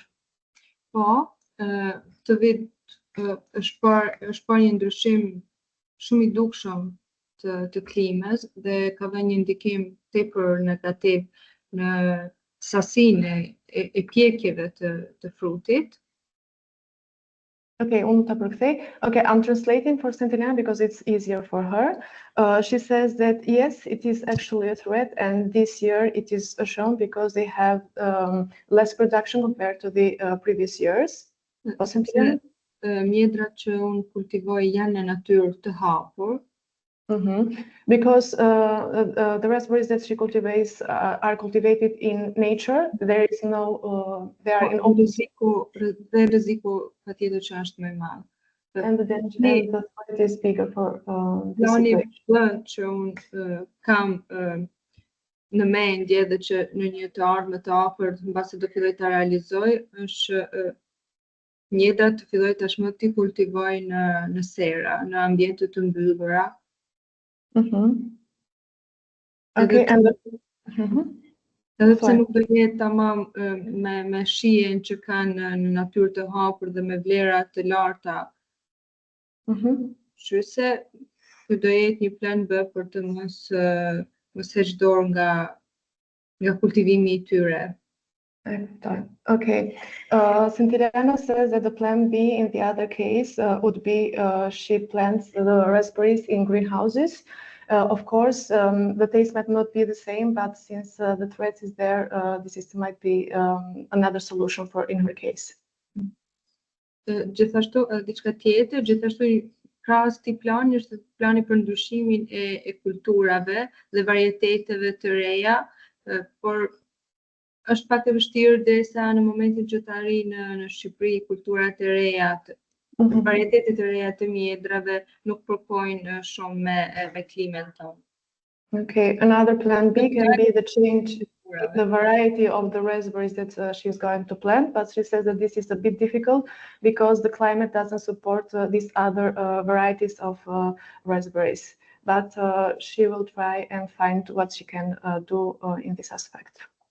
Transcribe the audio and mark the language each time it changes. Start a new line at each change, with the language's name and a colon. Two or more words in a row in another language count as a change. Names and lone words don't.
Albanian: Po, këtë vit është parë një ndryshim shumë i dukshëm të klimës dhe ka vënë një ndikim tepër negativ në sasinë e pjekjeve të frutit.
English: Okay, okay, I'm translating for Santillana because it's easier for her. She says that yes, it is actually a threat, and this year it is shown because they have less production compared to the previous years.
Albanian: Mjedrat që unë kultivoj janë në natyrë të hapur.
English: Because the raspberries that she cultivates are cultivated in nature. There is no, they are in open.
Albanian: Rreziku patjetër që është më i madh.
English: And the threat is bigger for this
Albanian: Plani
English: situation.
Albanian: që unë kam në mendje dhe që në një të ardhme të afërt mbasi do filloj ta realizoj është mjedrat të filloj tashmë t'i kultivoj në sera, në ambiente të mbyllura.
English: Okay, and
Albanian: edhe pse nuk do jetë tamam me shijen që kanë në natyrë të hapur dhe me vlera të larta. Shqyse, ky do jetë një plan B për të mos heq dorë nga kultivimi I tyre.
English: Okay. Santillana says that the plan B in the other case would be she plants the raspberries in greenhouses. Of course, the taste might not be the same, but since the threat is there, this might be another solution in her case.
Albanian: Gjithashtu, diçka tjetër, krahas këtij plani është plani për ndryshimin e kulturave dhe varieteteve të reja, por është pak e vështirë derisa në momentin që të arrijë në Shqipëri kulturat e reja, varietetet e reja të mjedrave nuk përkojnë shumë me klimën tonë.
English: Okay, another plan B can be the change in the variety of the raspberries that she's going to plant, but she says that this is a bit difficult because the climate doesn't support these other varieties of raspberries. But she will try and find what she can do in this aspect.